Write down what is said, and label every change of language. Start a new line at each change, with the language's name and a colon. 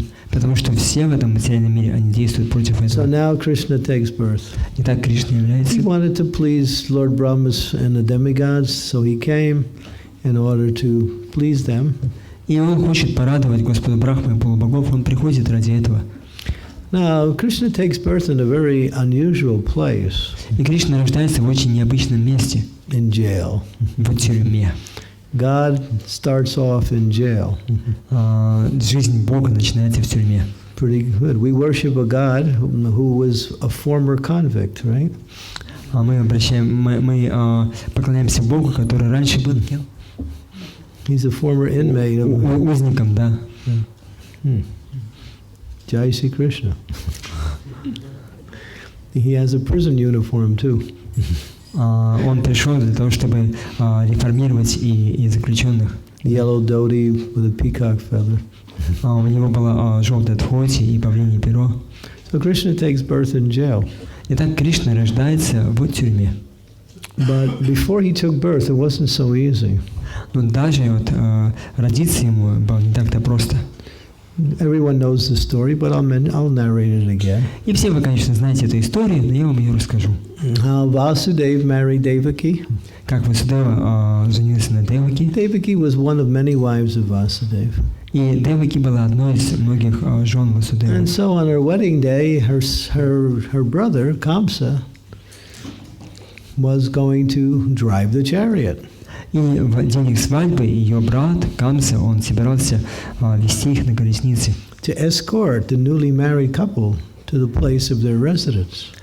Russian: Потому что все в этом материальном мире, они действуют против этого.
English: So now Krishna takes birth.
Russian: Итак, Кришна является.
English: He wanted to please Lord Brahma and the demigods, so he came in order to please them.
Russian: И он хочет порадовать Господа Брахмы и полубогов, он приходит ради этого.
English: Now, Krishna takes birth in a very unusual place.
Russian: И Кришна рождается в очень необычном месте.
English: In jail.
Russian: В тюрьме.
English: God starts off in jail.
Russian: Жизнь Бога начинается в тюрьме.
English: Pretty good. We worship a God who was a former convict, right?
Russian: Мы поклоняемся Богу, который раньше был кем?
English: He's a former inmate of
Russian: узником, да.
Hindi: Jai Sri Krishna.
English: He has a prison uniform too.
Russian: Он пришел для того, чтобы реформировать и заключенных.
English: Yellow dhoti with a peacock feather.
Russian: У него была желтая дхоти и павлинье перо.
English: So Krishna takes birth in jail.
Russian: Итак, Кришна рождается в тюрьме.
English: But before he took birth, it wasn't so easy.
Russian: Но даже вот родиться ему было не так-то просто.
English: Everyone knows the story, but I'll narrate it again.
Russian: И все вы, конечно, знаете эту историю, но я вам ее расскажу.
English: How Vasudeva married Devaki.
Russian: Как Васудева женился на Деваки.
English: Devaki was one of many wives of Vasudeva.
Russian: И Деваки была одной из многих жен Васудевы.
English: And so on her wedding day, her brother Kamsa was going to drive the chariot.
Russian: И в день их свадьбы ее брат Камса, он собирался вести их на колеснице.
English: To escort the newly married couple to the place of their residence.